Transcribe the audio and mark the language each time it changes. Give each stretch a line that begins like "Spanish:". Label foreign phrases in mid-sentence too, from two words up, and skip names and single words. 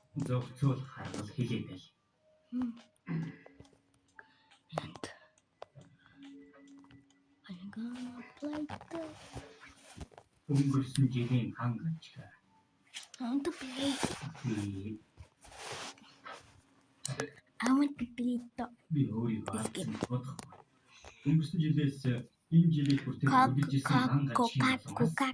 English: And I'm gonna play this. I want to play. I want to play this game.
Mongolian: Өнгөрсөн жилээс энэ жилийн хүртэл үргэлжилсэн хангаж
English: Copycat.